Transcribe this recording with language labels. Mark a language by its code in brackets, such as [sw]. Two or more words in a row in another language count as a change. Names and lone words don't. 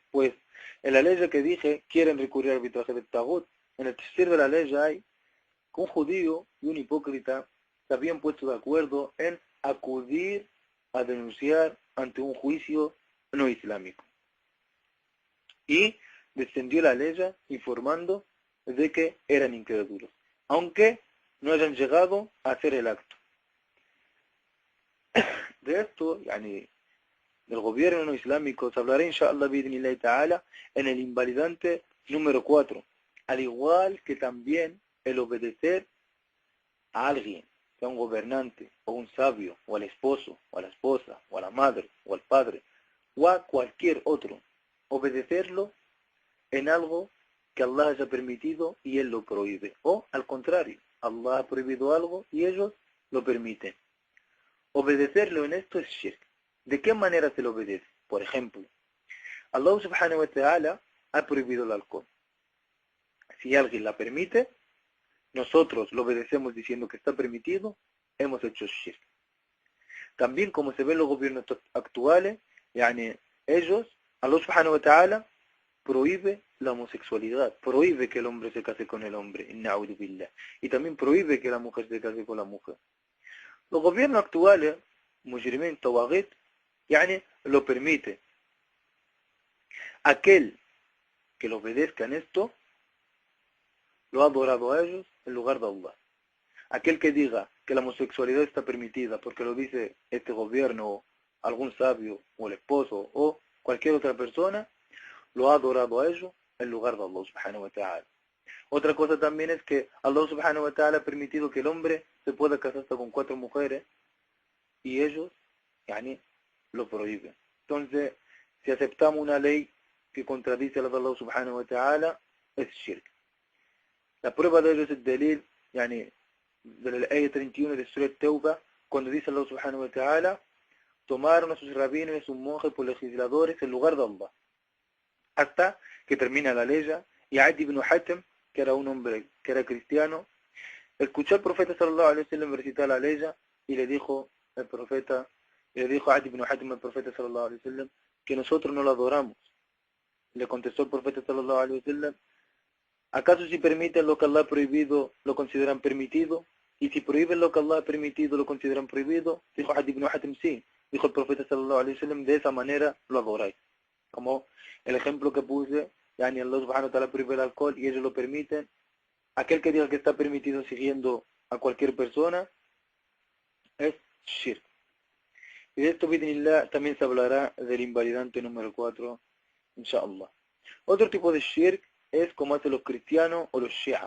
[es] Pues en la ley que dije, quieren recurrir al arbitraje del Taghut, en el tercer de la ley hay que un judío y un hipócrita se habían puesto de acuerdo en acudir a denunciar ante un juicio no islámico. Y descendió la ley informando de que eran incrédulos, aunque no hayan llegado a hacer el acto. De esto, del gobierno no islámico, se hablará [ar] إن شاء الله بإذن الله تعالى [es] en el invalidante número 4, al igual que también el obedecer a alguien, sea un gobernante, o un sabio, o al esposo, o a la esposa, o a la madre, o al padre, o a cualquier otro, obedecerlo en algo que Allah haya permitido y Él lo prohíbe, o al contrario, Allah ha prohibido algo y ellos lo permiten. obedecerlo en esto es shirk. ¿De qué manera se lo obedece? Por ejemplo, [ar] الله سبحانه وتعالى [es] ha prohibido el alcohol. Si alguien la permite, nosotros lo obedecemos diciendo que está permitido, hemos hecho shirk. También como se ve en los gobiernos actuales, yani ellos, [ar] الله سبحانه وتعالى, [es] prohíbe la homosexualidad, prohíbe que el hombre se case con el hombre, [ar] نعوذ بالله, [es] y también prohíbe que la mujer se case con la mujer. Los gobiernos actuales, [ar] مجرمين، طواغيت، يعني [es] lo permite. Aquel que lo obedezca en esto, lo ha adorado a ellos en lugar de Allah. Aquel que diga que la homosexualidad está permitida porque lo dice este gobierno, o algún sabio, o el esposo, o cualquier otra persona, lo ha adorado a ellos en lugar de [ar] الله سبحانه وتعالى. [es] Otra cosa también es que [ar] الله سبحانه وتعالى [es] ha permitido que el hombre se pueda casar hasta con 4 mujeres y ellos, yani, lo prohíben. Entonces, si aceptamos una ley que contradice a la de [ar] الله سبحانه وتعالى, [es] es shirk. La prueba de ello es el [ar] دليل، يعني, [es] de la ayah 31 de Surah Tawbah, cuando dice [ar] الله سبحانه وتعالى, [es] tomaron a sus rabinos y a sus monjes por legisladores en lugar de Allah. Hasta que termina la ley, y Adi ibn Hatim, que era un hombre que era cristiano, escuchó al profeta [ar] صلى الله عليه وسلم [es] recitar la ley y le dijo al profeta, Adi ibn Hatim al profeta [ar] صلى الله عليه وسلم [es] que nosotros no lo adoramos. Le contestó el profeta [ar] صلى الله عليه وسلم, [es] ¿acaso si permiten lo que Allah ha prohibido, lo consideran permitido? Y si prohíben lo que Allah ha permitido, lo consideran prohibido. Dijo Adi ibn Hatim, sí. Dijo el profeta [ar] صلى الله عليه وسلم, [es] de esa manera lo adoráis. Como el ejemplo que puse, [ar] يعني الله سبحانه وتعالى [es] prohíbe el alcohol y ellos lo permiten. Aquel que diga que está permitido siguiendo a cualquier persona es shirk. Y de esto, bidnillah, también se hablará del invalidante número 4, inshallah. Otro tipo de shirk es como hacen los cristianos o los shia.